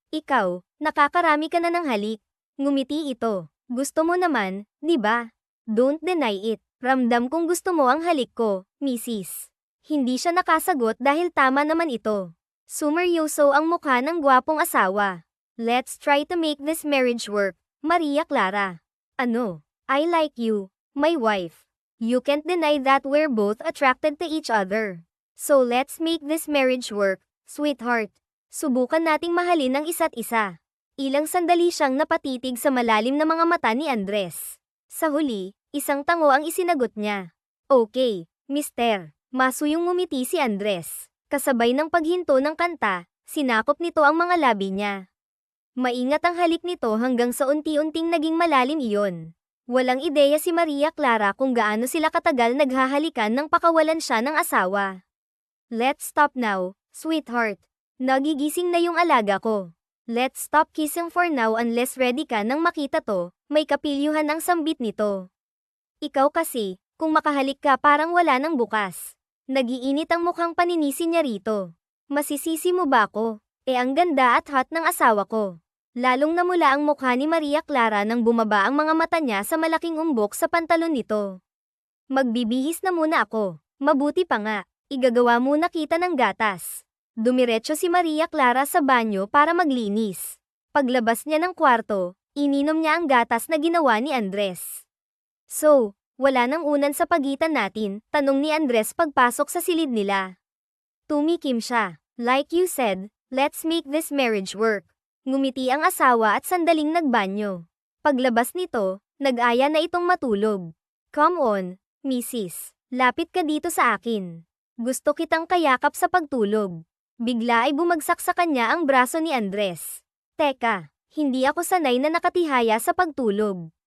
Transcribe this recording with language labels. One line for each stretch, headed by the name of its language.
Filipino: Ikaw, nakakarami ka na ng halik. Ngumiti ito. Gusto mo naman, di ba?
English: Don't deny it.
Filipino: Ramdam kong gusto mo ang halik ko, Mrs. Hindi siya nakasagot dahil tama naman ito. Sumeryoso ang mukha ng gwapong asawa.
English: Let's try to make this marriage work, Maria Clara.
Filipino: Ano?
English: I like you, my wife. You can't deny that we're both attracted to each other. So let's make this marriage work, sweetheart.
Filipino: Subukan nating mahalin ang isa't isa. Ilang sandali siyang napatitig sa malalim na mga mata ni Andres. Sa huli, isang tango ang isinagot niya.
English: Okay, mister.
Filipino: Masuyong ngumiti si Andres. Kasabay ng paghinto ng kanta, sinakop nito ang mga labi niya. Maingat ang halik nito hanggang sa unti-unting naging malalim iyon. Walang ideya si Maria Clara kung gaano sila katagal naghahalikan nang pakawalan siya ng asawa.
English: Let's stop now, sweetheart.
Filipino: Nagigising na yung alaga ko.
English: Let's stop kissing for now unless
Filipino: ready ka nang makita to, may kapilyuhan ang sambit nito. Ikaw kasi, kung makahalik ka parang wala nang bukas. Nagiinit ang mukhang paninisi niya rito. Masisisi mo ba ako? Ang ganda at hot ng asawa ko. Lalong namula ang mukha ni Maria Clara nang bumaba ang mga mata niya sa malaking umbok sa pantalon nito. Magbibihis na muna ako. Mabuti pa nga, igagawa muna kita ng gatas. Dumiretso si Maria Clara sa banyo para maglinis. Paglabas niya ng kwarto, ininom niya ang gatas na ginawa ni Andres. So, wala nang unan sa pagitan natin, tanong ni Andres pagpasok sa silid nila. Tumikim siya.
English: Like you said, let's make this marriage work.
Filipino: Ngumiti ang asawa at sandaling nagbanyo. Paglabas nito, nag-aya na itong matulog.
English: Come on, Mrs.
Filipino: Lapit ka dito sa akin. Gusto kitang kayakap sa pagtulog. Bigla ay bumagsak sa kanya ang braso ni Andres. Teka, hindi ako sanay na nakatihaya sa pagtulog.